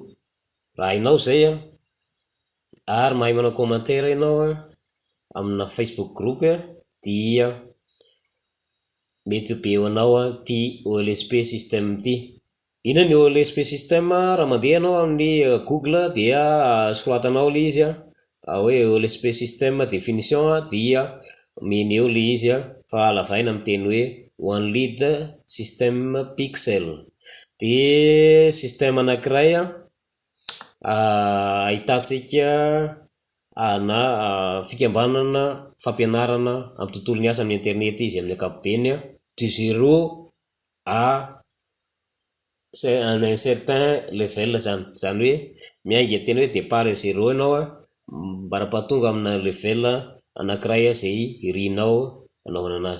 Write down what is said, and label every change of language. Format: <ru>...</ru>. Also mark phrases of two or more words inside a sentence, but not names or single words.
<mg>Raha hainao zay ary mahay manao commentaire ianao amina Facebook group dia mety be anao ty OLSP system ty. Ina ny OLSP system? Raha mandeha anao amin'ny Google dia soratanao le izy hoe OLSP system définition dia meneo le izy fa alavaina amin'ny teny hoe</mg> <en>one lead system pixel.</en> <mg>De système anankiray ahitantsika na fikambanana fampianarana amin'ny tontolo ny asa amin'ny internet izy amin'ny ankapobeny</mg> <fr>du 0 à un certain level</fr> <mg>zany hoe miainga teny hoe départ 0 ianao mbara-pahatonga amina level anankiray zay irinao anaovana anazy.</mg>